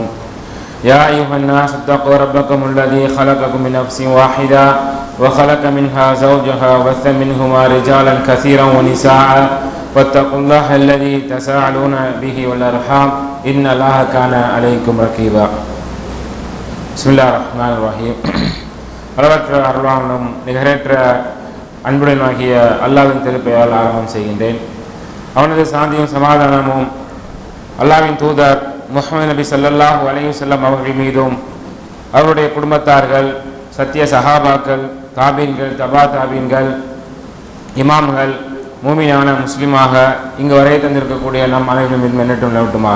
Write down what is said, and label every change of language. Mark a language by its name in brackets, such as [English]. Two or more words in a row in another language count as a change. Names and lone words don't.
[Arabic] يا أيها الناس اتقوا ربكم الذي خلقكم من نفس واحدة وخلق منها زوجها وبث منهما رجالا كثيرا ونساء، واتقوا الله الذي تساءلون به والأرحام إن الله كان عليكم رقيبا. بسم الله الرحمن الرحيم. [Tamil] அளவற்ற அருளாளனும் நிகரற்ற அன்புடனாகிய அல்லாஹ்வின் திருப்பெயரால் ஆரம்பம் செய்கின்றேன். அவனது சாந்தியும் சமாதானமும் அல்லாஹ்வின் தூதர் முஹம்மது நபி [Arabic] صلى الله عليه وسلم [Tamil] அவர்கள் மீதும், அவருடைய குடும்பத்தார்கள், சத்திய சஹாபாக்கள், தாபீன்கள், தபா தாபீன்கள், இமாம்கள், மூமினான முஸ்லிமாக இங்கு வரை தந்திருக்கக்கூடிய நம் அனைவரும் மீது மென்னட்டும் நிலவட்டுமாக.